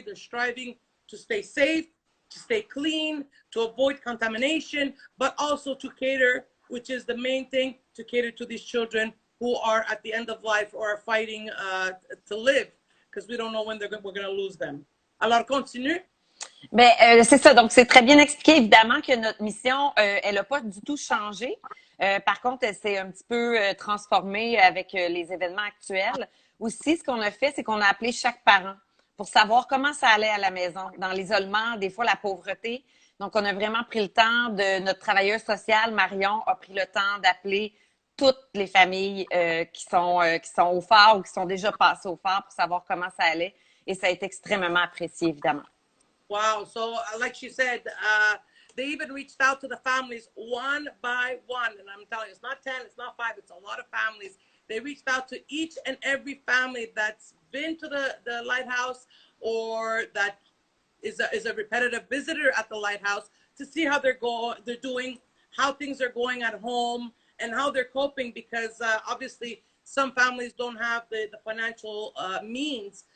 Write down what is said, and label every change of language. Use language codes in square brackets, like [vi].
[en] They're striving to stay safe, to stay clean, to avoid contamination, but also to cater, which is the main thing, to cater to these children who are at the end of life or are fighting to live, because we don't know when we're going to lose them. [fr] Alors, continue. Ben, c'est ça. Donc, c'est très bien expliqué. Évidemment que notre mission, elle n'a pas du tout changé. Par contre, elle s'est un petit peu transformée avec les événements actuels. Aussi, ce qu'on a fait, c'est qu'on a appelé chaque parent pour savoir comment ça allait à la maison, dans l'isolement, des fois la pauvreté. Donc, on a vraiment pris le temps notre travailleuse sociale, Marion, a pris le temps d'appeler toutes les familles qui sont au phare ou qui sont déjà passées au phare pour savoir comment ça allait. Et ça a été extrêmement apprécié, évidemment. [en] Wow. So like she said, they even reached out to the families one by one. And I'm telling you, it's not 10, it's not 5, it's a lot of families. They reached out to each and every family that's been to the lighthouse, or that is a repetitive visitor at the lighthouse, to see how they're doing, how things are going at home, and how they're coping, because obviously some families don't have the financial means.